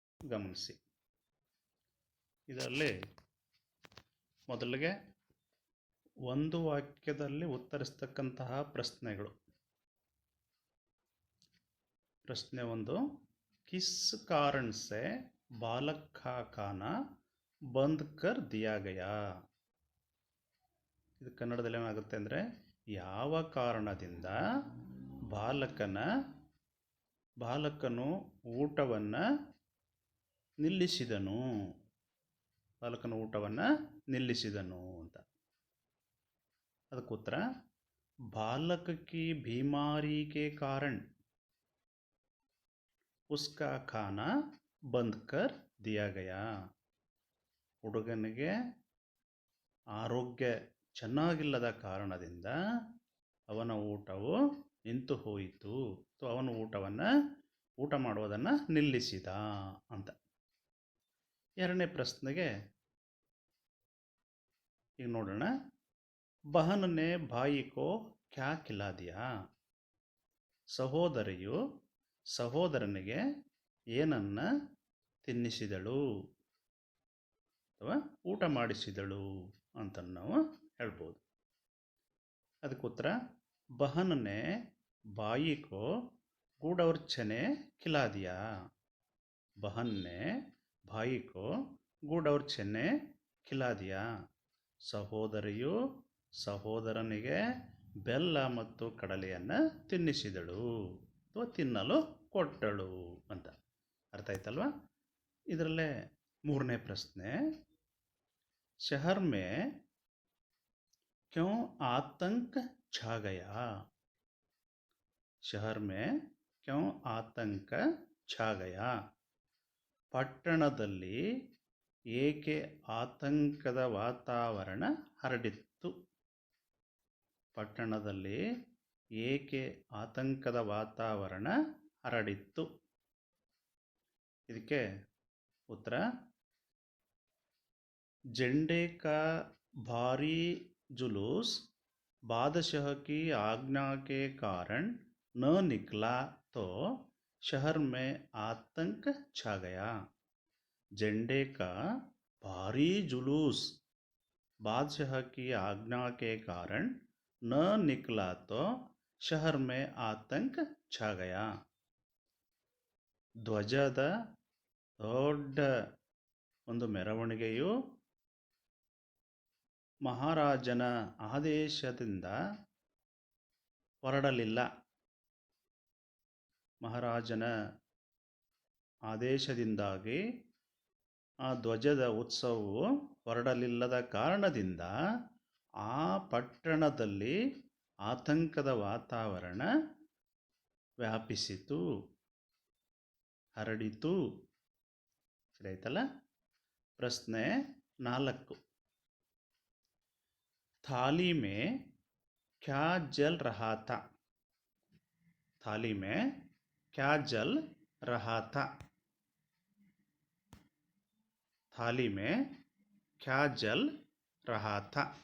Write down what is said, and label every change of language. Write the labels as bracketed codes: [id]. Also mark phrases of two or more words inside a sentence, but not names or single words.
[kn] ಗಮನಿಸಿ. ಇದರಲ್ಲಿ ಮೊದಲಿಗೆ ಒಂದು ವಾಕ್ಯದಲ್ಲಿ ಉತ್ತರಿಸ್ತಕ್ಕಂತಹ ಪ್ರಶ್ನೆಗಳು. ಪ್ರಶ್ನೆ 1, [hi] किस कारण से बालक का खाना बंद कर दिया गया? [kn] ಇದು ಕನ್ನಡದಲ್ಲಿ ಏನಾಗುತ್ತೆ ಅಂದರೆ, ಯಾವ ಕಾರಣದಿಂದ ಬಾಲಕನು ಊಟವನ್ನು ನಿಲ್ಲಿಸಿದನು ಅಂತ. ಅದಕ್ಕೆ ಉತ್ತರ, [hi] बालक की बीमारी के कारण उसका खाना बंद कर दिया गया. [kn] ಹುಡುಗನಿಗೆ ಆರೋಗ್ಯ ಚೆನ್ನಾಗಿಲ್ಲದ ಕಾರಣದಿಂದ ಅವನ ಊಟವು ನಿಂತು ಹೋಯಿತು, ಅವನು ಊಟ ಮಾಡುವುದನ್ನು ನಿಲ್ಲಿಸಿದ ಅಂತ. ಎರಡನೇ ಪ್ರಶ್ನೆಗೆ ಈಗ ನೋಡೋಣ. [hi] बहन ने भाई को क्या खिला दिया? [kn] ಸಹೋದರಿಯು ಸಹೋದರನಿಗೆ ಏನನ್ನ ತಿನ್ನಿಸಿದಳು ಅಥವಾ ಊಟ ಮಾಡಿಸಿದಳು ಅಂತ ನಾವು ಹೇಳ್ಬೋದು. ಅದಕ್ಕೆ ಉತ್ತರ, [hi] बहन ने भाई को गुड़ और चने खिला दिया. बहन ने भाई को गुड़ और चने खिला दिया. [kn] ಸಹೋದರಿಯು ಸಹೋದರನಿಗೆ ಬೆಲ್ಲ ಮತ್ತು ಕಡಲೆಯನ್ನು ತಿನ್ನಿಸಿದಳು ಅಥವಾ ತಿನ್ನಲು ಕೊಟ್ಟಳು ಅಂತ. ಅರ್ಥ ಆಯ್ತಲ್ವಾ? ಇದರಲ್ಲೇ ಮೂರನೇ ಪ್ರಶ್ನೆ, [hi] शहर में क्यों आतंक छा गया? शहर में क्यों आतंक छा गया? [kn] ಪಟ್ಟಣದಲ್ಲಿ ಏಕೆ ಆತಂಕದ ವಾತಾವರಣ ಹರಡಿತ್ತು? ಪಟ್ಟಣದಲ್ಲಿ ಏಕೆ ಆತಂಕದ ವಾತಾವರಣ ಹರಡಿತ್ತು? ಇದಕ್ಕೆ ಉತ್ತರ, [hi] झंडे का भारी जुलूस बादशाह की आज्ञा के कारण न निकला तो शहर में आतंक छा गया. झंडे का भारी जुलूस बादशाह की आज्ञा के कारण न निकला तो शहर में आतंक छा गया. [kn] ಧ್ವಜದ ದೊಡ್ಡ ಒಂದು ಮೆರವಣಿಗೆಯು ಮಹಾರಾಜನ ಆದೇಶದಿಂದ ಹೊರಡಲಿಲ್ಲ. ಮಹಾರಾಜನ ಆದೇಶದಿಂದಾಗಿ ಆ ಧ್ವಜದ ಉತ್ಸವವು ಹೊರಡಲಿಲ್ಲದ ಕಾರಣದಿಂದ ಆ ಪಟ್ಟಣದಲ್ಲಿ ಆತಂಕದ ವಾತಾವರಣ ವ್ಯಾಪಿಸಿತು, ಹರಡಿತು. ಸರಿ ಆಯ್ತಲ್ಲ? ಪ್ರಶ್ನೆ 4, [hi] थाली में क्या जल रहा था? थाली में क्या जल रहा था? थाली में क्या जल रहा था?